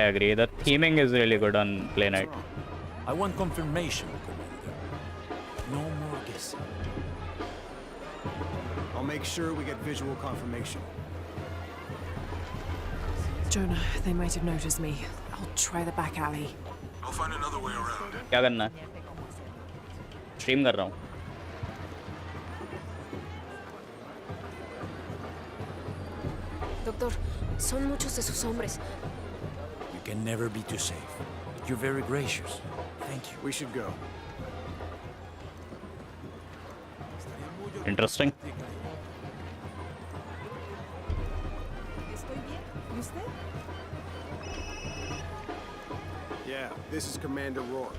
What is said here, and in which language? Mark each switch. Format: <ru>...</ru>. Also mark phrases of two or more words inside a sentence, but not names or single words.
<en>The theming is really good on Play Night. I want confirmation, Commander. this. I'll make sure we get visual confirmation. Jonah, they might have noticed me. I'll try the back alley. I'll find another way around.</en> <hi>क्या करना है? स्ट्रीम कर रहा हूँ.</hi> <es>Doctor, son muchos de sus hombres.</es> <en>You can never be too safe. You're very gracious. Thank you. We should go. Interesting. Yeah, this is Commander Rourke.</en>